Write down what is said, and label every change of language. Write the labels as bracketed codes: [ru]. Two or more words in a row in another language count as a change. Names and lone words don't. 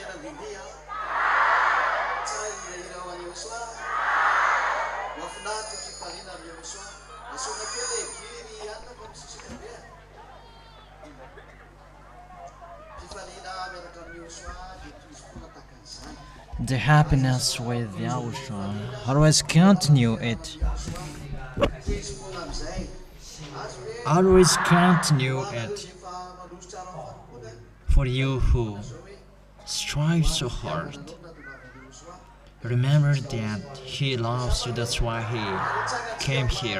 [mg] mandeha tsara irahirao any Yahoshua mahafinaritra fifaliana amin'ny Yahoshua asoana kely giry anina fa misisika be fifaliana miaraka amin'ny Yahoshua dia toy izy foana tahaka an'izany. [en] The happiness with YAHOSHUAH, always continue it. Always continue it. For you who strive so hard, remember that He loves you, that's why He came here.